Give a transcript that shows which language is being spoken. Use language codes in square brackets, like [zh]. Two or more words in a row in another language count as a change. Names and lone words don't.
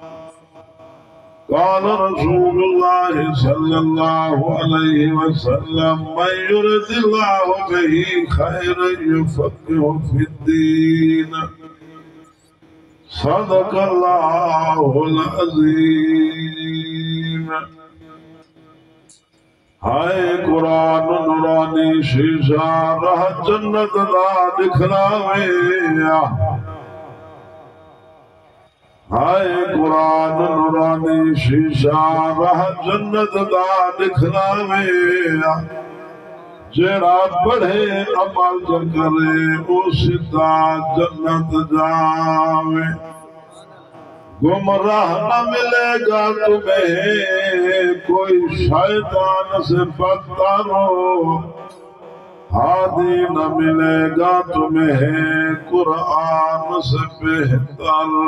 [ar] قال رسول الله صلى الله عليه وسلم من يرد الله به خيرا يفقهه في الدين صدق الله العظيم [pa] ہائے قرآن نورانی شیشہ راہ جنت دا دکھلاوے ہائے قرآن نورانی شیشہ راہ جنت دا دکھلاوے جیڑا بڑھے عمل کرے او سدھا جنت جاوے [ur] گمراہ نہ ملے گا تمہیں کوئی شیطان سے بدتر ہو ہادی نہ ملے گا تمہیں قرآن سے بہتر